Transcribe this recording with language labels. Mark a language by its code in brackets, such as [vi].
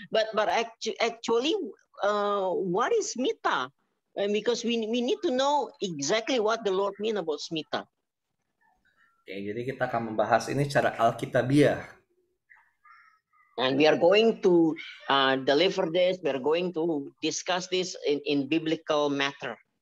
[en] But actually, what is smita? Because we need to know exactly what the Lord mean about smita. [id] Oke, jadi kita akan membahas ini secara Alkitabiah. [en] And we are going to deliver this. We are going to discuss this in biblical matter.